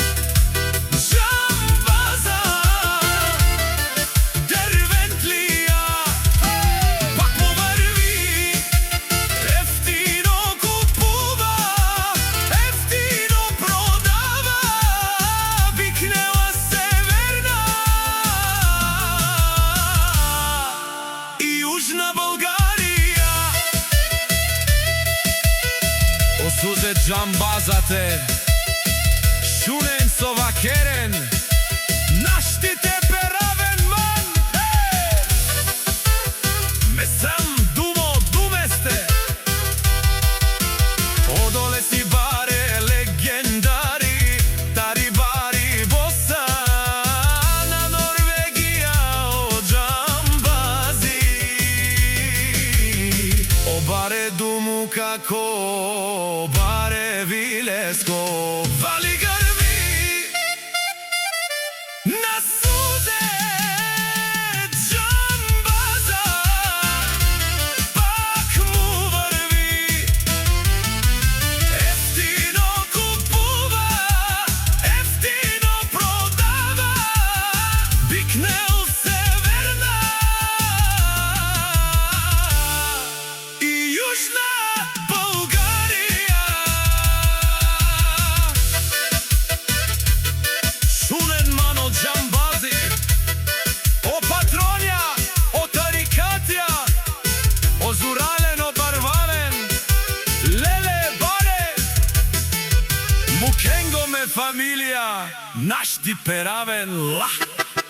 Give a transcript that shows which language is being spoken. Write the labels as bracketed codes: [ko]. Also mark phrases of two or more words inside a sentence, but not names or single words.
[bg] Џамбаза Дервентлија, пак му врви, ефтино купува, ефтино продава, бикнела Северна и Јужна Българија. [rom] О Сузет Џамбазате, шунен со вакерен, наштите перавен ман. Месам думо думесте, одоле си баре легендари, тари бари Босана, Норвегија, о Џамбази. О баре думу како баре вилеско. [bg] Вали грби на Сузет Џамбаза, пак му врви, ефтино купува, ефтино продава, бикнел Северна и Јужна Българија. [rom] Шунен мано Џамбази, о патронја, о тарикатја, о зурален, о барвален, леле баре, мукенго ме фамилија, нашти перавен ла.